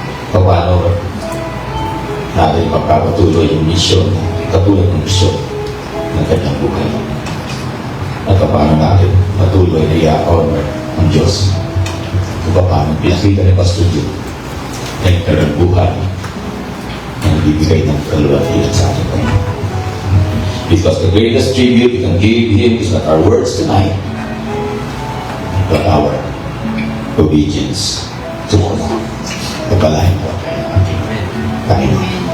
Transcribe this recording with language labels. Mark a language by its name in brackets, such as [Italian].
[Filipino] Paano natin pagpapatuloy yung misyon, katulad ng misyon ng kanyang buhay? At paano natin patuloy na i-honor ang Diyos? Kung paano pinakita ni Pastor Jude na yung kanyang buhay na nagbibigay ng kalulatihan sa ating Panginoon. [English] Because the greatest tribute we can give Him is not our words tonight, but our obedience to God. [Filipino] Pagpalain po ang ating Panginoon.